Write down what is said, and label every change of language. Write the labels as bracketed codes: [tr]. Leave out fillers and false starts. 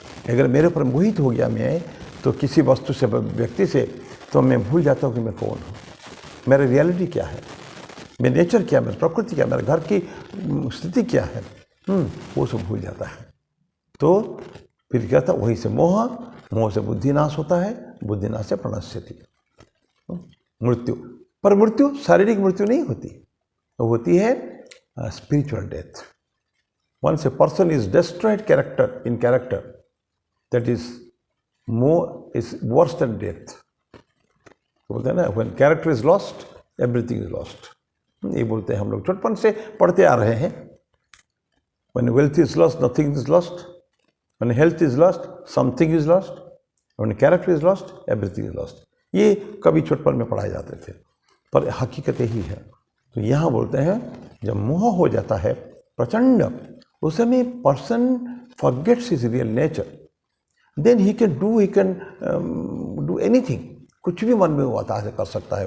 [hi] अगर मेरे ऊपर मोहित हो गया मैं तो किसी वस्तु से, व्यक्ति से, तो मैं भूल जाता हूँ कि मैं कौन हूँ, मेरा रियलिटी क्या है, मेरा नेचर क्या है, मेरी प्रकृति क्या है, मेरे घर की स्थिति क्या है, वो सब भूल जाता है। तो फिर क्या था, वही से मोह से बुद्धिनाश होता है, बुद्धिनाश से प्रणश्यति मृत्यु। पर मृत्यु शारीरिक मृत्यु नहीं होती, तो होती है spiritual death. [en] Once a person is destroyed in character, that is worse than death. [hi] बोलते हैं ना, [en] when character is lost, everything is lost. [hi] ये बोलते हैं हम लोग, छोटपन से पढ़ते आ रहे हैं। [en] When wealth is lost, nothing is lost. When health is lost, something is lost. When character is lost, everything is lost. [hi] ये कभी छोटपन में पढ़ाए जाते थे, पर हकीकत यही है। तो यहाँ बोलते हैं जब मोह हो जाता है प्रचंड, उस समय [en] person forgets his real nature, then he can do anything, [hi] कुछ भी मन में वो आता है कर सकता है।